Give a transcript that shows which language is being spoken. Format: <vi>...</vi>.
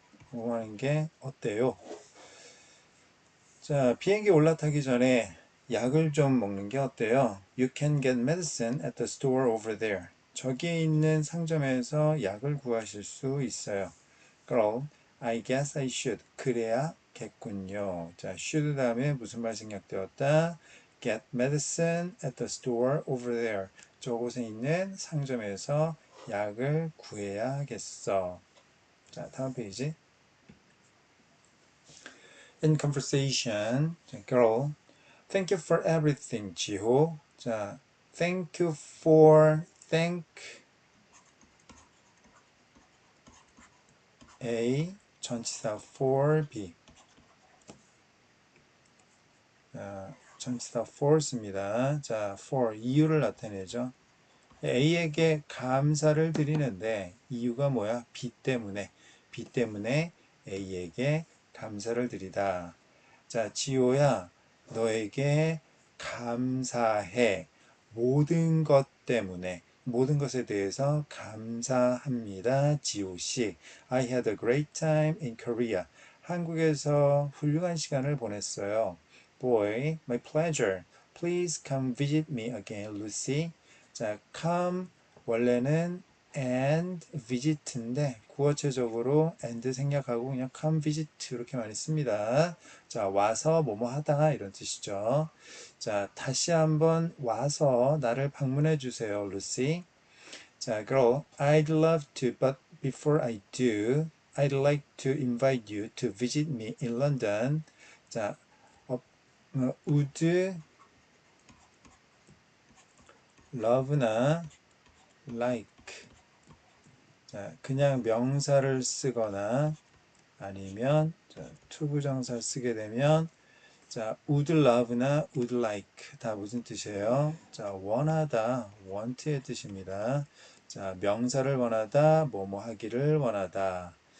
<ko>뭐 하는 게 어때요? 자, 비행기 올라타기 전에 약을 좀 먹는 게 어때요?</ko> <en>You can get medicine at the store over there.</en> <ko>저기에 있는 상점에서 약을 구하실 수 있어요.</ko> <en>Girl, I guess I should.</en> <ko>그래야겠군요. 자, should 다음에 무슨 말 생략되었다?</ko> <en>Get medicine at the store over there.</en> <ko>저곳에 있는 상점에서 약을 구해야겠어. 자, 다음 페이지.</ko> <en>In conversation, girl, thank you for everything, 지호. 자, thank you for, thank A, 전치사 for B.</en> <ko>자, 전치사 for 씁니다. 자, for, 이유를 나타내죠. A에게 감사를 드리는데, 이유가 뭐야? B 때문에. B 때문에 A에게 감사를 드리다. 자, 지호야, 너에게 감사해. 모든 것 때문에, 모든 것에 대해서 감사합니다. 지호 씨.</ko> <en>I had a great time in Korea.</en> <ko>한국에서 훌륭한 시간을 보냈어요.</ko> <en>Boy, my pleasure. Please come visit me again, Lucy.</en> <ko>자, come 원래는</ko> <en>and visit</en> <ko>인데 구어체적으로 and 생략하고 그냥</ko> <en>come visit</en> <ko>이렇게 많이 씁니다. 자, 와서 뭐뭐 하다 이런 뜻이죠. 자, 다시 한번 와서 나를 방문해 주세요, 루시.</ko> <en>자, girl, I'd love to, but before I do, I'd like to invite you to visit me in London.</en> <ko>자, would love나 like. 자, 그냥 명사를 쓰거나 아니면 투부정사를 쓰게 되면 자, would love나 would like 다 무슨 뜻이에요? 자, 원하다, want의 뜻입니다. 자, 명사를 원하다, 뭐뭐 하기를 원하다.</ko>